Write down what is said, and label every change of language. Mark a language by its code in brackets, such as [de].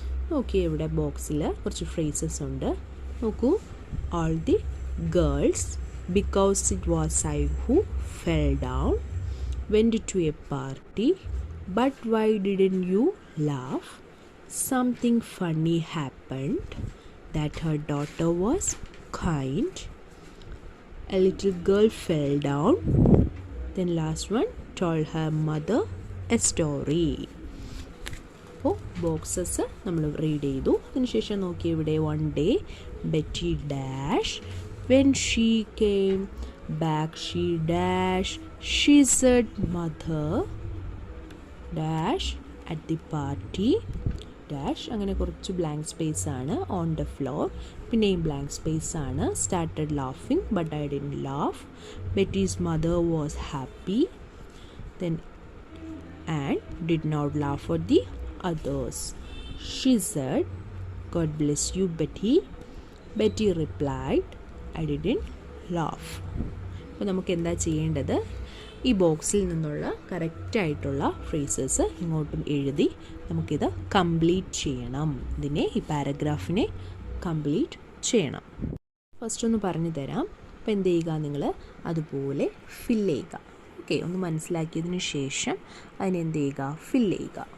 [ml] നോക്കി, ഇവിടെ ബോക്സിൽ കുറച്ച് ഫ്രേസസ് ഉണ്ട്. നോക്കൂ. [en] All the girls, because it was I who fell down, went to a party, but why didn't you laugh? Something funny happened, that her daughter was kind. A little girl fell down. Then last one, told her mother a story. [ml] അപ്പോൾ boxes നമ്മൾ read ചെയ്തു. അതിനുശേഷം നോക്കി ഇവിടെ [en] one day Betty dash when she came back she dash she said mother dash at the party dash. [ml] അങ്ങനെ കുറച്ച് blank space ആണ്. [en] on the floor [ml] പിന്നെയും ബ്ലാങ്ക് സ്പേസ് ആണ്. [en] started laughing but I didn't laugh. Betty's mother was happy then and did not laugh at the others. She said, God bless you, Betty. Betty replied, I didn't laugh. [ml] അപ്പോൾ നമുക്ക് എന്താ ചെയ്യേണ്ടത്? ഈ ബോക്സിൽ നിന്നുള്ള കറക്റ്റായിട്ടുള്ള phrases ഇങ്ങോട്ടും എഴുതി നമുക്കിത് കംപ്ലീറ്റ് ചെയ്യണം. ഈ പാരഗ്രാഫിനെ കംപ്ലീറ്റ് ചെയ്യണം. ഫസ്റ്റ് ഒന്ന് പറഞ്ഞു തരാം. അപ്പോൾ എന്ത് ചെയ്യുക, നിങ്ങൾ അതുപോലെ ഫില്ല് ചെയ്യുക. ഓക്കെ, ഒന്ന് മനസ്സിലാക്കിയതിന് ശേഷം അതിനെന്ത് ചെയ്യുക, ഫില്ല് ചെയ്യുക.